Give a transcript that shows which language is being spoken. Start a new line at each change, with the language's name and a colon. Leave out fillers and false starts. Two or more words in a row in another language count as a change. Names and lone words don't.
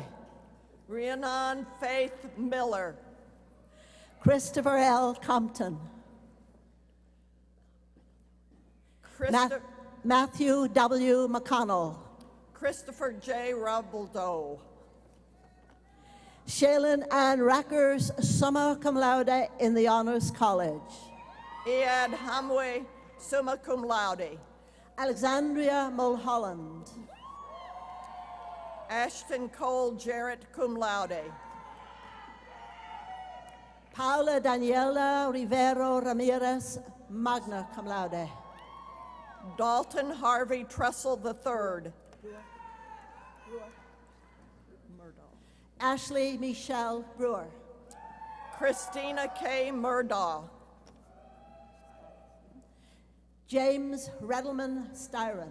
English: Rhiannon Faith Miller. Christopher L. Compton. Matthew W. McConnell. Christopher J. Rubbledoe. Shaylin Ann Rackers,
Latin: summa cum laude
English: in the Honors College. Iad Hamwe,
Latin: summa cum laude.
English: Alexandria Mulholland. Ashton Cole Jarrett,
Latin: cum laude.
English: Paula Daniela Rivero Ramirez,
Latin: magna cum laude.
English: Dalton Harvey Trussell III. Ashley Michelle Brewer. Christina K. Murdaugh. James Redelman Styron.